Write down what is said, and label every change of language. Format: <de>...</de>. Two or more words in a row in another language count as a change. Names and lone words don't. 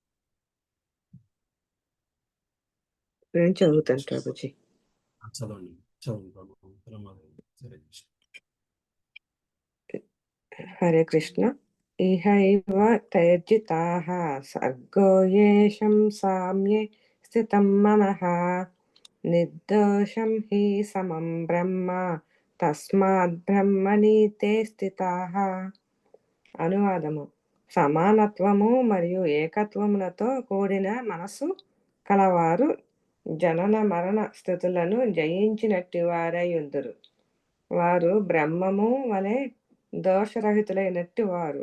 <te>నేను చదువుతాను ప్రభుజీ. చదవండి. హరే కృష్ణ.</te> <sa>इहैव तैर्जिताः सर्गो येषं साम्ये स्थितं मनः निर्दोषं हि समं ब्रह्म तस्मात् ब्रह्मणि ते स्थिताः.</sa> <te>అనువాదము: సమానత్వము మరియు ఏకత్వములతో కూడిన మనసు కలవారు జనన మరణ స్థితులను జయించినట్టి వారై ఉందురు. వారు బ్రహ్మము వలె దోషరహితులైనట్టి వారు.</te>